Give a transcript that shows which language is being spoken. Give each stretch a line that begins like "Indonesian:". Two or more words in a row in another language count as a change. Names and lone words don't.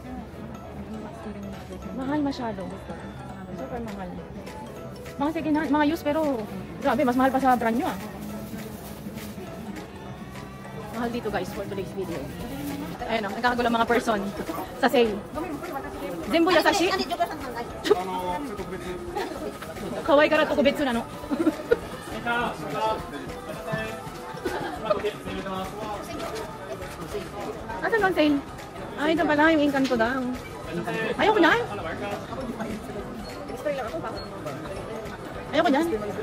Filipino: Mahal masyado. Super mahal. Mga second hand, mga used pero grabe, mas mahal pa sa brand nyo ah. Mahal dito guys
English: for today's video.
Filipino: Ayan o, nagkakagulo mga person sa sale.
Japanese: 全部優しい. 可愛いから特別なの.
Filipino: Asan ba ang sale? Ay, ito pala yung Encanto daw. Ayoko na. Ayoko dyan.